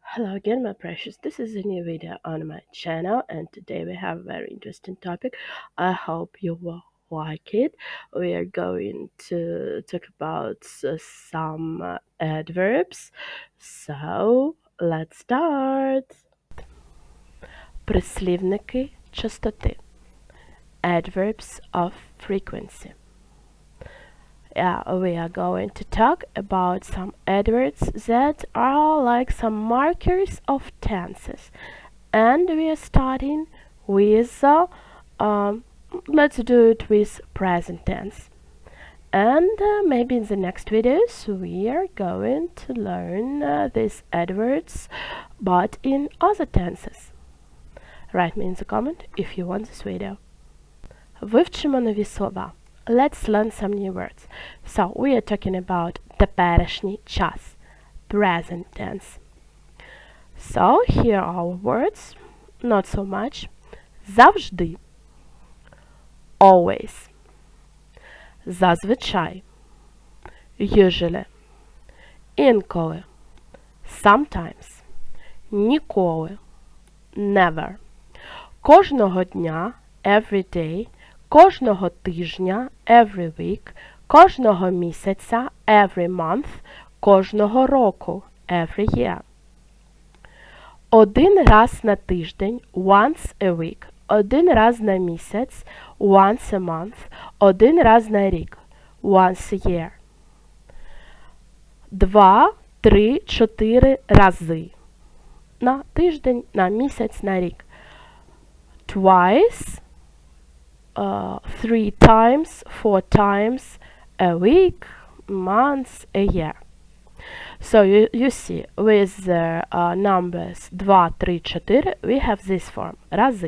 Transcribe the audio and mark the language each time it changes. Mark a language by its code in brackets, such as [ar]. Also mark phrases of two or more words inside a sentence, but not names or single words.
[en] Hello again, my precious. This is a new video on my channel, and today we have a very interesting topic. I hope you will like it. We are going to talk about some adverbs. So, let's start. [uk] Прислівники частоти. [en] Adverbs of frequency. Yeah, we are going to talk about some adverbs that are like some markers of tenses. And we are starting with, let's do it with present tense. And maybe in the next videos we are going to learn these adverbs, but in other tenses. Write me in the comment if you want this video. [uk] Вивчимо нові слова. [en] Let's learn some new words. So, we are talking about [uk] теперішній час, [en] present tense. So, here are our words, not so much. [uk] Завжди, always. Зазвичай, usually. Інколи, sometimes. Ніколи, never. Кожного дня, [en] every day. [uk] Кожного тижня, [en] every week, [uk] кожного місяця, [en] every month, [uk] кожного року, [en] every year. [uk] Один раз на тиждень, [en] once a week, [uk] один раз на місяць, [en] once a month, [uk] один раз на рік, [en] once a year. [uk] 2, 3, 4 рази. На тиждень, на місяць, на рік. [en] Twice, 3 times, 4 times a week, months, a year. So you see, with the numbers 2, 3, 4, we have this form, рази.